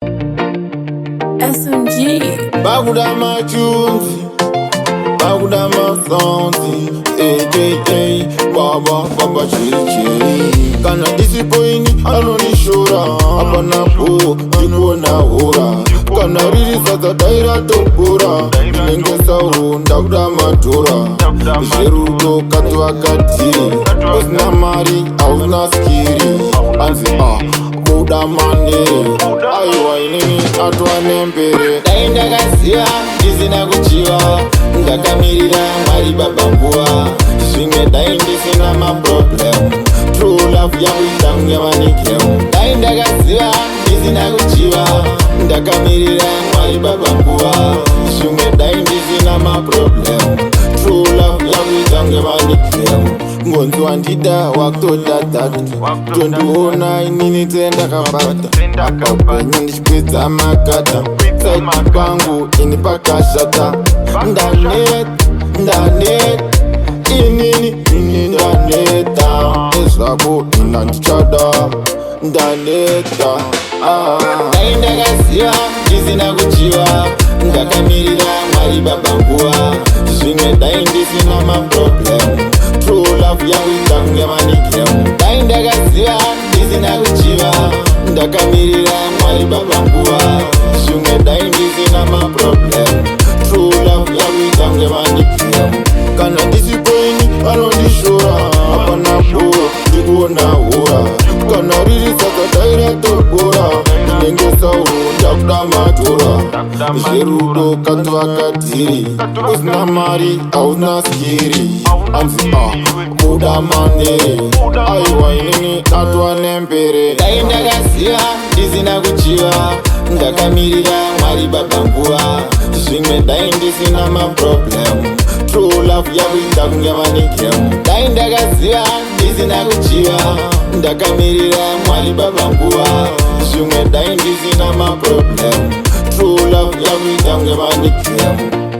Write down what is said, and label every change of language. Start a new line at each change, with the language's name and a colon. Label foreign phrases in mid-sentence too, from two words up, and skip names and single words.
Shona: S M G. Bakuda machunzi, bakuda masonzi, A K A Baba, Baba Chiri Chiri. Kana ndisipo ini, anondishora. Hapana po, ndikuona hora. Kana riri sadza dai ratopora. Ndinenge sauro, ndakuda madhora. Zverudo, kati wakati. Usina mari, hauna skiri. Anzi, ah, buda mane. Aiwa, inini atwa nembere. Dai ndakaziya, ndisina kuchiva. Ndakamirira Mwari Baba nguva. Zvimwe dai ndisina maproblem.
English: True love
Shona: yangu itange manikemu. Dai ndakaziya, ndisina kuchiva. Ndakamirira Mwari Baba nguva. Zvimwe dai ndisina maproblem.
English: True love
Shona: yangu itange manikemu. Ngonzi wandida, wakutoda tatu. Tondiona inini tenda kabata. Apa upenyu ndichipedza makata. Saidi pangu ini pakashata. Ndanet, ndanet, inini, inini ndaneta. Ezvako ina ndichada. Ndaneta. Ah. Dai ndakaziya, ndisina kuchiva. Ndakamirira Mwari Baba nguva. Zvimwe dai ndisina maproblem.
English: True love
Shona: yangu itange manikemu. Dai ndakaziya, ndisina kuchiva. Ndakamirira Mwari Baba nguva. Zvimwe dai ndisina maproblem.
English: True love
Shona: yangu itange manikemu. Kana ndisipo ini, anondishora. Hapana po, ndikuona hora. Kana riri sadza dai ratopora. Ndinenge sauro, ndakuda madhora. Zverudo, kati wakatiri. Usina mari, hauna skiri. Anzi, ah, buda mane. Aiwa, inini atwa nembere. Dai ndakaziya, ndisina kuchiva. Ndakamirira Mwari Baba nguva. Zvimwe dai ndisina maproblem.
English: True love
Shona: yakuita kunge manikemu. Dai ndakaziya, ndisina kuchiva. Ndakamirira Mwari Baba nguva. Zvimwe dai ndisina maproblem.
English: True love
Shona: yakuita kunge manikemu.